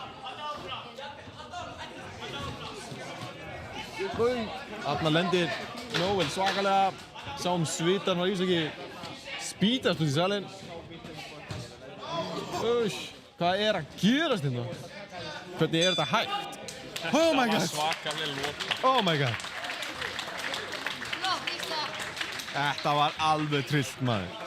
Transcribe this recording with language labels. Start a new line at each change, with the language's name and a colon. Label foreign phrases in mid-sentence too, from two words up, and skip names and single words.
Icelandic: Þarna lendir Nóel svakalega. Sáum svitan frá Ísaki spýtast út í salinn. Hvað er að gerast hérna? Hvernig er þetta hægt?
English: Oh my god!
Icelandic: Svakaleg lota.
English: Oh my god!
Icelandic: Þetta var alveg trillt, maður.